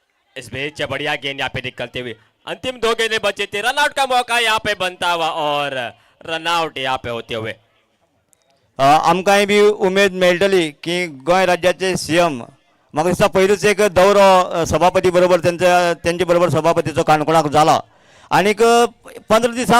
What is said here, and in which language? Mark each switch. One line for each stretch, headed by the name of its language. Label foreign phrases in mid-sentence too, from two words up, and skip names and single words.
Hindi: इस बीच बढ़िया गेंद यहाँ पे निकलते हुए अंतिम 2 गेंदें बचे थे, रनआउट का मौका यहाँ पे बनता हुआ और रनआउट यहाँ पे होते हुए
Konkani: आमकांय बी उमेद मेळटली की गोंय राज्याचे सीएम म्हाका दिसता पयलूच एक दौरो सभापती बरोबर त्यांचे बरोबर सभापतीचो काणकोणाक जाला आनीक 15 दिसां